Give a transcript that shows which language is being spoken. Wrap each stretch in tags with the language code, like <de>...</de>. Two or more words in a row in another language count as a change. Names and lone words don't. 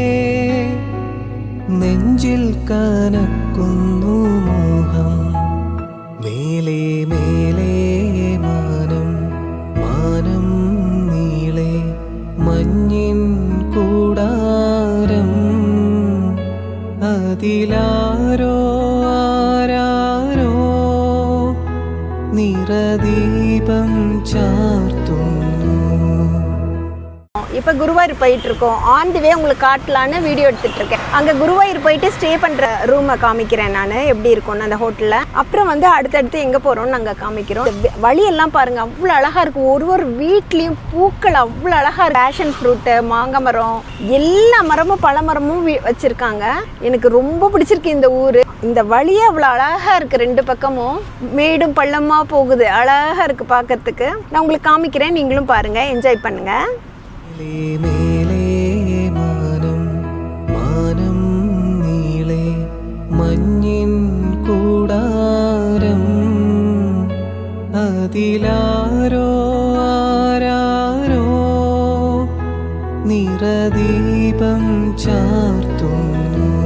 <ml>നെഞ്ചിൽ കനക്കുന്നു മോഹം മേലേ മേലേ മാനം മാനം നീളെ മഞ്ഞിൻ കൂടാരം അതിലാരോ ആരാരോ നിറദീപം ചാർത്തുന്നു.</ml> <ta>இப்போ குருவாயூர் போயிட்டு இருக்கோம்.</ta> <en>on the way</en> <ta>உங்களுக்கு காட்டலான்னு வீடியோ எடுத்துட்டு இருக்கேன். அங்கே குருவாயூர் போயிட்டு ஸ்டே பண்ணுற ரூமை காமிக்கிறேன் நான், எப்படி இருக்கும்னு அந்த ஹோட்டலில். அப்புறம் வந்து அடுத்தடுத்து எங்கே போகிறோம்னு நாங்கள் காமிக்கிறோம். வழியெல்லாம் பாருங்கள், அவ்வளோ அழகாக இருக்கும். ஒரு வீட்லேயும் பூக்கள் அவ்வளோ அழகாக இருக்கும்.</ta> <en>passion fruit,</en> <ta>மாங்காய் மரம், எல்லா மரமும் பல மரமும் வச்சுருக்காங்க. எனக்கு ரொம்ப பிடிச்சிருக்கு இந்த ஊர். இந்த வழியே அவ்வளோ அழகாக இருக்குது. ரெண்டு பக்கமும் மேடும் பள்ளமாக போகுது. அழகாக இருக்குது பார்க்கறதுக்கு. நான் உங்களுக்கு காமிக்கிறேன், நீங்களும் பாருங்கள், என்ஜாய் பண்ணுங்கள்.</ta> <ml>മേലേ മാനം മാനം നീളെ മഞ്ഞിൻ കൂടാരം അതിലാരോ ആരാരോ നിറദീപം ചാർത്തുന്നു.</ml>